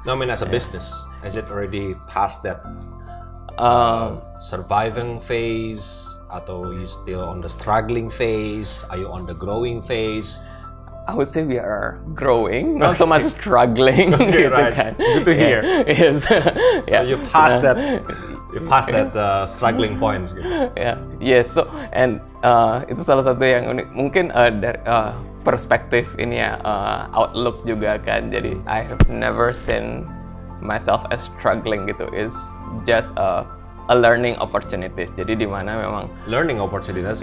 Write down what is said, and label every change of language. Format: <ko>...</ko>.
<en>No, I mean as a business, is it already past that surviving phase,</en> <id>atau</id> <en>you still on the struggling phase? Are you on the growing phase? I would say we are growing, not so much struggling. Okay, gitu right. kan. Good to hear. Yes. So you passed that. You passed that struggling points. Gitu. Yeah. Yes. So and</en> <id>itu salah satu yang unik. Mungkin dari perspektif ini ya, outlook juga kan. Jadi</id> <en>I have never seen myself as struggling</en> <id>gitu.</id> <en>It's just a learning opportunities.</en> <id>Jadi di mana memang</id> <en>Learning opportunities.</en>